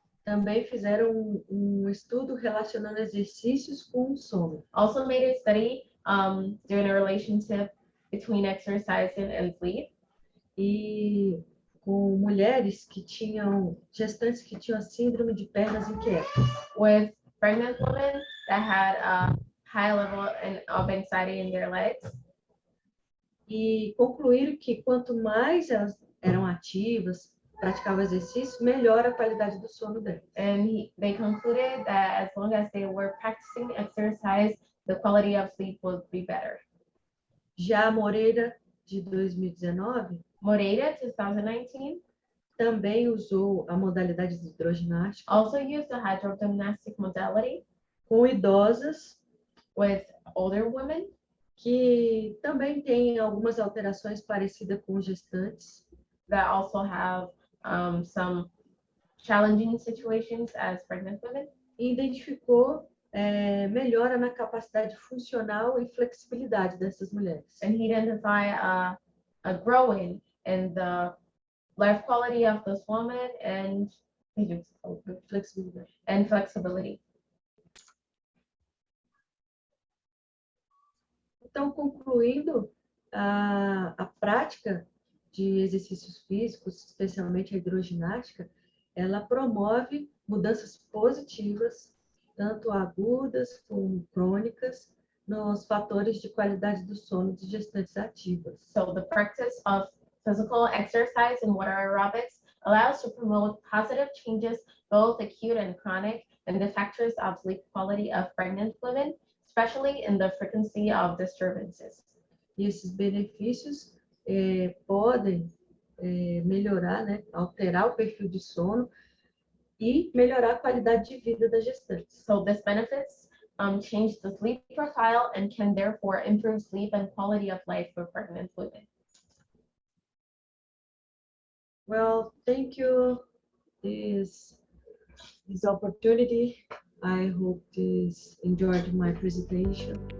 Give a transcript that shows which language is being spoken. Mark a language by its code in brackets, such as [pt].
[pt] também fizeram um estudo relacionando exercícios com o sono. [en] also made a study doing a relationship between exercising and sleep. [pt] E com mulheres que tinham, gestantes que tinham a síndrome de pernas inquietas. [en] With pregnant women that had a high level of anxiety in their legs. [pt] E concluíram que quanto mais elas eram ativas, praticavam exercício, melhor a qualidade do sono delas. [en] And they concluded that as long as they were practicing exercise, the quality of sleep would be better. [pt] Já a Moreira, de 2019, [en] Moreira, 2019, [pt] também usou a modalidade de hidroginástica [en] also used the hydrogymnastic modality [pt] com idosas [en] with older women [pt] que também têm algumas alterações parecidas com gestantes. [en] that also have some challenging situations as pregnant women. [pt] E identificou melhora na capacidade funcional e flexibilidade dessas mulheres. [en] And he identified a growing in the life quality of this woman and [pt] Flexibilidade. [en] flexibility. [pt] Então, concluindo, a prática de exercícios físicos, especialmente a hidroginástica, ela promove mudanças positivas, tanto agudas como crônicas, nos fatores de qualidade do sono de gestantes ativas. [en] So the practice of physical exercise and water aerobics allows to promote positive changes, both acute and chronic, in the factors of sleep quality of pregnant women, especially in the frequency of disturbances. [pt] E esses benefícios podem melhorar, né, alterar o perfil de sono e melhorar a qualidade de vida das gestantes. [en] So this benefits change the sleep profile and can therefore improve sleep and quality of life for pregnant women. Well, thank you this opportunity. I hope this enjoyed my presentation.